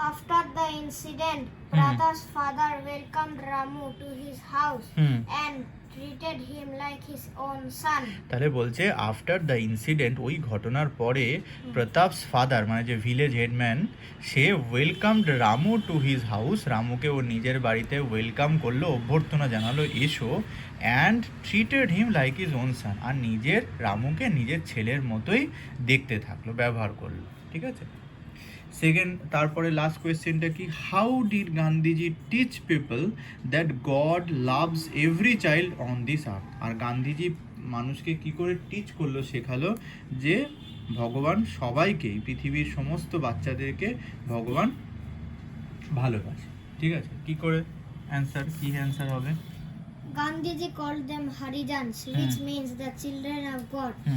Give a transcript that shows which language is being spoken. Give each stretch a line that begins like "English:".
English: After the incident, Pratap's father welcomed Ramu to his house and treated him like his own son.
Bangla: তাহলে বলছে
English: after the incident,
Bangla: ওই ঘটনার পরে প্রতাপস father মানে যে village headman, say
English: welcomed Ramu to his house,
Bangla: রামুকে ওর নিজের বাড়িতে welcome করলো, অভ্যর্থনা জানালো এসো,
English: and treated him like his own son,
Bangla: আর রামুকে নিজের ছেলের মতোই দেখতে থাকলো, ব্যবহার করলো। ঠিক আছে, সেকেন্ড, তারপরে লাস্ট কোয়েশ্চেনটা কি?
English: How did Gandhiji teach people that God loves every child on this earth?
Bangla: আর গান্ধীজি মানুষকে কি করে টিচ করলো, শেখালো যে ভগবান সবাইকেই, পৃথিবীর সমস্ত বাচ্চাদেরকে ভগবান ভালোবাসে। ঠিক আছে, কি করে? অ্যান্সার কি? অ্যান্সার হবে
English: Gandhiji called them Harijans, which means the children of God.